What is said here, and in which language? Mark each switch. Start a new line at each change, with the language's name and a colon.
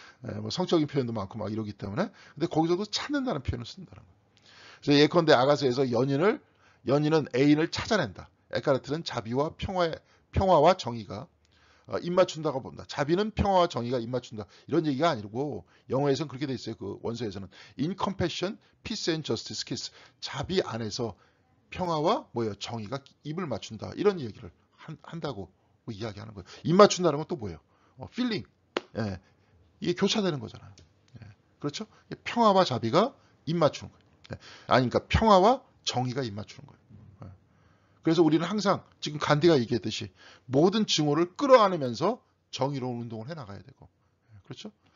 Korean: 뭐 성적인 표현도 많고 막 이러기 때문에. 근데 거기서도 찾는다는 표현을 쓴다는 거예요. 그래서 예컨대 아가서에서 연인은 애인을 찾아낸다. 에카르트는 자비와 평화와 정의가 입맞춘다고 본다. 자비는 평화와 정의가 입맞춘다. 이런 얘기가 아니고 영어에서는 그렇게 돼 있어요. 그 원서에서는
English: in compassion, peace and justice kiss.
Korean: 자비 안에서 평화와 뭐예요? 정의가 입을 맞춘다. 이런 얘기를 한다고 이야기하는 거예요. 입 맞춘다는 건 또 뭐예요?
English: feeling.
Korean: 예, 이게 교차되는 거잖아요. 예, 그렇죠? 평화와 자비가 입 맞추는 거예요. 예, 아니 그러니까 평화와 정의가 입 맞추는 거예요. 그래서 우리는 항상 지금 간디가 얘기했듯이 모든 증오를 끌어안으면서 정의로운 운동을 해나가야 되고, 그렇죠?